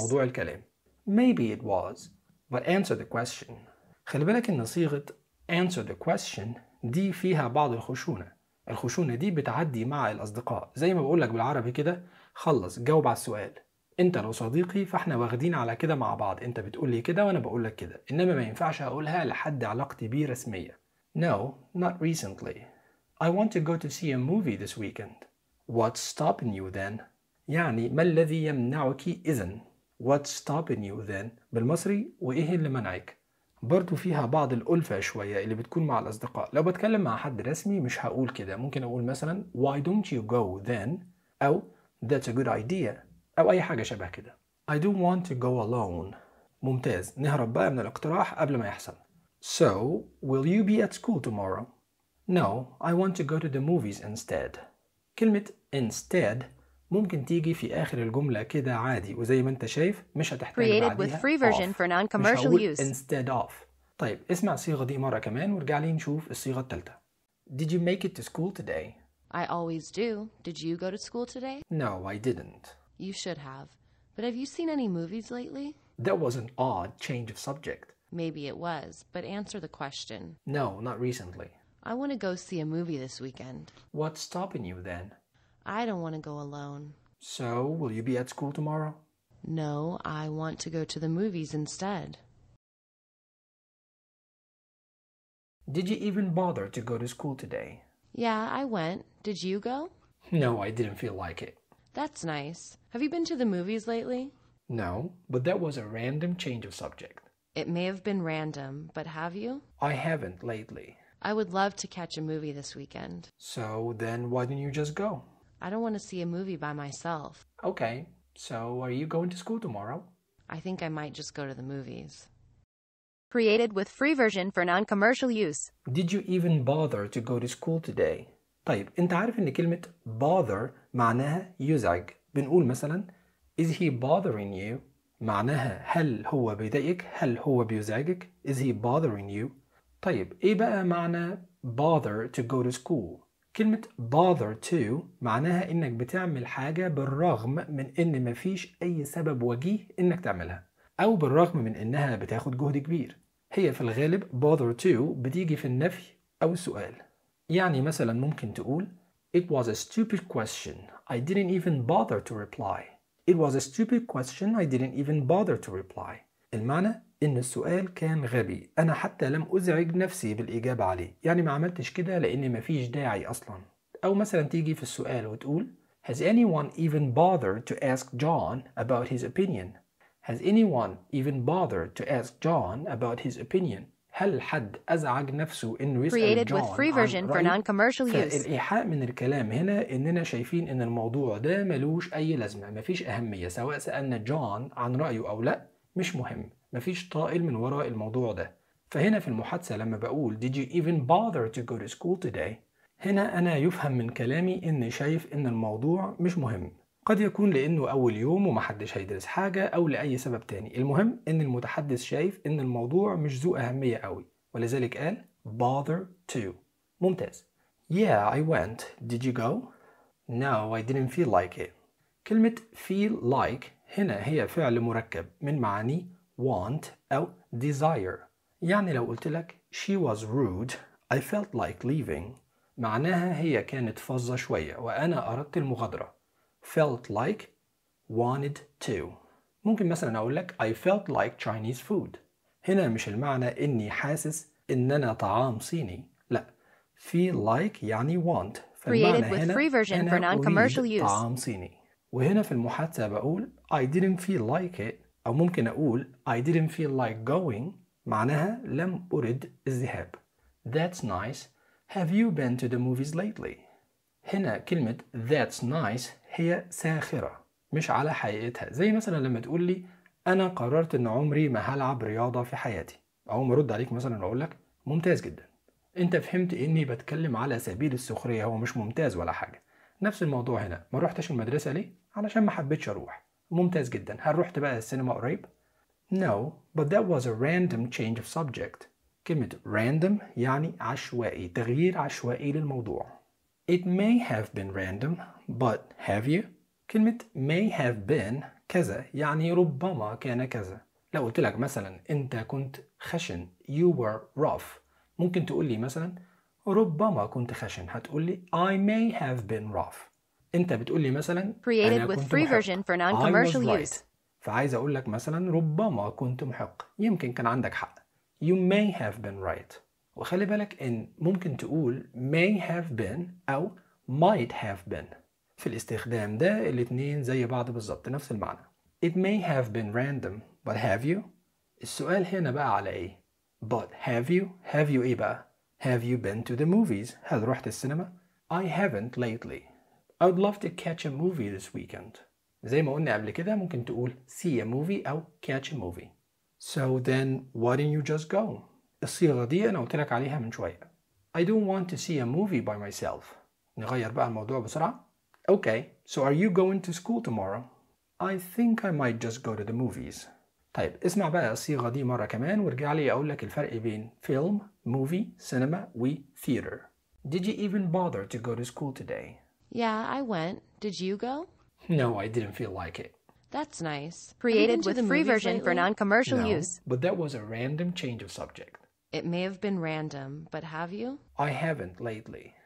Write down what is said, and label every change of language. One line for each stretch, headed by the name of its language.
Arabic: موضوع الكلام
English: Maybe it was But answer the question
Arabic: خلي بالك إن صيغة
English: answer the question
Arabic: دي فيها بعض الخشونة الخشونة دي بتعدي مع الأصدقاء زي ما بقولك بالعربي كده خلص جاوب على السؤال انت لو صديقي فاحنا واخدين على كده مع بعض انت بتقولي كده وانا بقولك كده انما ما ينفعش اقولها لحد علاقتي بيه رسمية
English: No, not recently I want to go to see a movie this weekend What's stopping you then?
Arabic: يعني ما الذي يمنعك إذن
English: What's stopping you then?
Arabic: بالمصري وإيه اللي منعك؟ برضو فيها بعض الألفة شوية اللي بتكون مع الأصدقاء لو بتكلم مع حد رسمي مش هقول كده ممكن أقول مثلا
English: Why don't you go then?
Arabic: أو
English: That's a good idea
Arabic: أو أي حاجة شبه كده
English: I don't want to go alone
Arabic: ممتاز نهرب بقى من الاقتراح قبل ما يحصل
English: So, will you be at school tomorrow? No, I want to go to the movies instead
Arabic: كلمة instead ممكن تيجي في آخر الجملة كده عادي وزي ما انت شايف مش هتحتاج بعديها
English: Created with free version off. For non-commercial
Arabic: مش هقول instead of طيب اسمع الصيغة دي مرة كمان ورجع لي نشوف الصيغة التالتة
English: Did you make it to school today? I always do. Did you go to school today? No, I didn't. You should have. But have you seen any movies lately? That was an odd change of subject. Maybe it was, but answer the question. No, not recently. I want to go see a movie this weekend. What's stopping you then? I don't want to go alone. So, will you be at school tomorrow? No, I want to go to the movies instead. Did you even bother to go to school today? Yeah, I went. Did you go? No, I didn't feel like it. That's nice. Have you been to the movies lately? No, but that was a random change of subject. It may have been random, but have you? I haven't lately. I would love to catch a movie this weekend. So then why didn't you just go? I don't want to see a movie by myself. Okay, so are you going to school tomorrow? I think I might just go to the movies. Created with free version for non-commercial use. Did you even bother to go to school today?
Arabic: طيب انت عارف ان كلمة bother معناها يزعج. بنقول مثلا
English: Is he bothering you?
Arabic: معناها هل هو بيضايقك؟ هل هو بيزعجك؟
English: Is he bothering you?
Arabic: طيب ايه بقى معنى bother to go to school؟ كلمة bother to معناها انك بتعمل حاجة بالرغم من ان مفيش اي سبب وجيه انك تعملها او بالرغم من انها بتاخد جهد كبير. هي في الغالب bother to بتيجي في النفي او السؤال. يعني مثلا ممكن تقول
English: It was a stupid question. I didn't even bother to reply. It was a stupid question. I didn't even bother to reply.
Arabic: المعنى إن السؤال كان غبي. أنا حتى لم أزعج نفسي بالإجابة عليه. يعني ما عملتش كده لأني ما فيش داعي أصلا. أو مثلا تيجي في السؤال وتقول
English: Has anyone even bothered to ask John about his opinion? Has anyone even bothered to ask John about his opinion?
Arabic: هل حد أزعج نفسه إنه يسأل جون
English: with free version for non-commercial use.
Arabic: فالإيحاء من الكلام هنا إننا شايفين إن الموضوع ده ملوش أي لازمة، مفيش أهمية، سواء سألنا جون عن رأيه أو لا مش مهم، مفيش طائل من وراء الموضوع ده. فهنا في المحادثة لما بقول
English: Did you even bother to go to school today؟
Arabic: هنا أنا يفهم من كلامي إني شايف إن الموضوع مش مهم، قد يكون لأنه أول يوم ومحدش هيدرس حاجة أو لأي سبب تاني. المهم إن المتحدث شايف إن الموضوع مش ذو أهمية قوي، ولذلك قال bother to. ممتاز.
English: Yeah, I went. Did you go? No, I didn't feel like it.
Arabic: كلمة feel like هنا هي فعل مركب من معاني want أو desire. يعني لو قلت لك
English: she was rude, I felt like leaving.
Arabic: معناها هي كانت فظة شوية وأنا أردت المغادرة.
English: Felt like, wanted to. ممكن مثلا أقول لك I felt like Chinese food.
Arabic: هنا مش المعنى إني حاسس إننا طعام صيني. لا.
English: Feel like يعني want. Created with free version for non-commercial use.
Arabic: طعام صيني. وهنا في المحادثة بقول
English: I didn't feel like it.
Arabic: أو ممكن أقول
English: I didn't feel like going.
Arabic: معناها لم أرد الذهاب.
English: That's nice. Have you been to the movies lately?
Arabic: هنا كلمة that's nice هي ساخرة مش على حقيقتها، زي مثلا لما تقول لي أنا قررت إن عمري ما هلعب رياضة في حياتي، أو مرد عليك مثلا أقول لك ممتاز جدا، أنت فهمت إني بتكلم على سبيل السخرية، هو مش ممتاز ولا حاجة. نفس الموضوع هنا، ما روحتش المدرسة ليه؟ علشان ما حبيتش أروح. ممتاز جدا، هل روحت بقى السينما قريب؟
English: No, but that was a random change of subject.
Arabic: كلمة random يعني عشوائي، تغيير عشوائي للموضوع.
English: It may have been random, but have you?
Arabic: كلمة may have been كذا يعني ربما كان كذا. لو قلت لك مثلا انت كنت خشن
English: you were rough
Arabic: ممكن تقول لي مثلا ربما كنت خشن، هتقول لي
English: I may have been rough.
Arabic: انت بتقول لي مثلا
English: created with free version for non-commercial use.
Arabic: فعايز اقول لك مثلا ربما كنت محق، يمكن كان عندك حق.
English: You may have been right.
Arabic: وخلي بالك إن ممكن تقول
English: may have been أو might have been.
Arabic: في الاستخدام ده الاثنين زي بعض بالضبط، نفس المعنى.
English: It may have been random, but have you?
Arabic: السؤال هنا بقى على إيه؟
English: But have you? Have you إيه بقى؟ Have you been to the movies?
Arabic: هل رحت السينما؟
English: I haven't lately. I would love to catch a movie this weekend.
Arabic: زي ما قلنا قبل كده ممكن تقول see a movie أو catch a movie.
English: So then why didn't you just go?
Arabic: الصيغة دي أنا قلت لك عليها من شوية.
English: I don't want to see a movie by myself.
Arabic: نغير بقى الموضوع بسرعة.
English: Okay, so are you going to school tomorrow? I think I might just go to the movies.
Arabic: طيب اسمع بقى الصيغة دي مرة كمان وارجع لي أقول لك الفرق بين film, movie, cinema, we, theater.
English: Did you even bother to go to school today? Yeah, I went. Did you go? No, I didn't feel like it. That's nice. Created with free version for non-commercial use. No, but that was a random change of subject. It may have been random, but have you? I haven't lately.